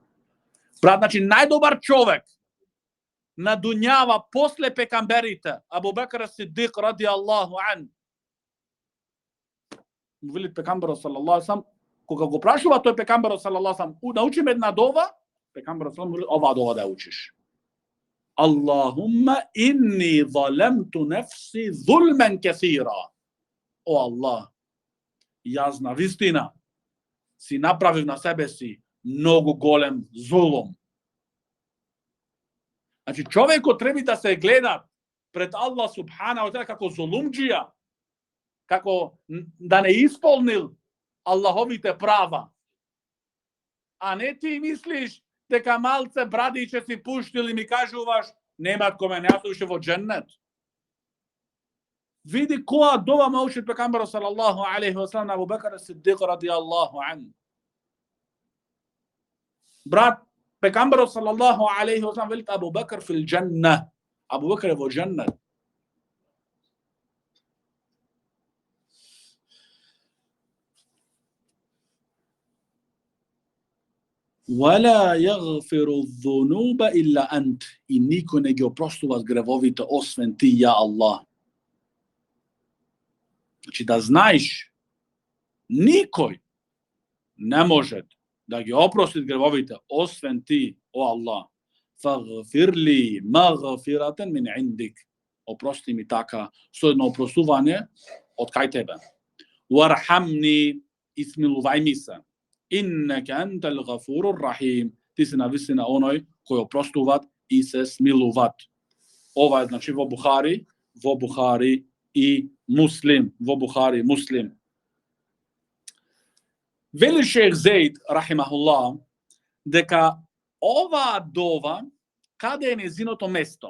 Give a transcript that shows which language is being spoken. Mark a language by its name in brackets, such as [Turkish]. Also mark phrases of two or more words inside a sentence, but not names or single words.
[Macedonian] Брат, значи најдобар човек на дуњава после пекамберите, Абу Бекр ес-Сидик [Arabic] رضي الله عنه. [Macedonian] Вели пекамберот [Arabic] صلى الله عليه وسلم, [Macedonian] кога го прашува тој пекамберот [Arabic] صلى الله عليه وسلم, [Macedonian] научи ме една дова, пекамберот [Arabic] صلى الله عليه وسلم, [Macedonian] ова дова да учиш. [Arabic] اللهم إني ظلمت نفسي ظلما كثيرا. [Macedonian] O Allah, јас на вистина си направив на себе си многу голем зулум. Значи човекот треба да се гледа пред Аллах [Arabic] سبحانه وتعالى [Macedonian] како зулумџија, како да не исполнил Аллаховите права. А не ти мислиш дека малце брадиче си пуштил и ми кажуваш немат коме јас уште во џеннет. Види која дова ме учи пекамберот [Arabic] صلى الله عليه وسلم [Macedonian] на Абу Бекр ес-Сидик [Arabic] رضي الله عنه. [Macedonian] Брат, пекамберот [Arabic] صلى الله عليه وسلم [Macedonian] вели Абу Бекр [Arabic] في الجنة. [Macedonian] Абу Бекр е во џеннет. [Arabic] ولا يغفر الذنوب إلا أنت. [Macedonian] И никој не ги опростува гревовите освен ти, ја Аллах. Значи да знаеш, никој не може да ги опрости гревовите освен ти, о Аллах. [Arabic] فاغفر لي مغفرة من عندك. [Macedonian] Опрости ми така со едно опростување од кај тебе. وارحمني, исмилувај ми се. [Arabic] إنك أنت الغفور الرحيم. [Macedonian] Ти си навистина оној кој опростуват и се смилуват. Ова е значи во Бухари и Муслим. Во Бухари и Муслим. Вели шех Зейд, рахимахуллах, дека ова дова, каде е незиното место?